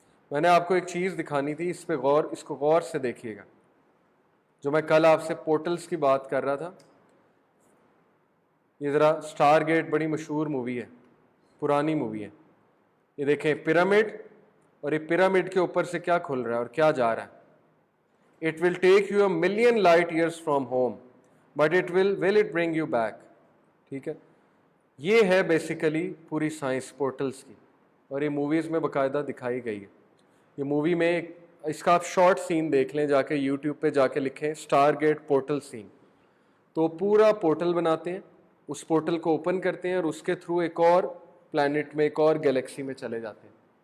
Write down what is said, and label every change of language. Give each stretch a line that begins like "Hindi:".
Urdu: میں نے آپ کو ایک چیز دکھانی تھی, اس کو غور سے دیکھیے گا. جو میں کل آپ سے پورٹلز کی بات کر رہا تھا, یہ ذرا اسٹار گیٹ بڑی مشہور مووی ہے, پرانی مووی ہے. یہ دیکھیں پیرامڈ, اور یہ پیرامڈ کے اوپر سے کیا کھل رہا ہے اور کیا جا رہا ہے.
English: It will take you a million light years from home, but will it bring you back.
Urdu: ٹھیک ہے, یہ ہے بیسیکلی پوری سائنس پورٹلز کی, اور یہ موویز میں باقاعدہ دکھائی گئی ہے. یہ مووی میں اس کا آپ شارٹ سین دیکھ لیں, جا کے یوٹیوب پہ جا کے لکھیں اسٹار گیٹ پورٹل سین. تو پورا پورٹل بناتے ہیں, اس پورٹل کو اوپن کرتے ہیں اور اس کے تھرو ایک اور پلانٹ میں, ایک اور گیلیکسی میں چلے جاتے ہیں.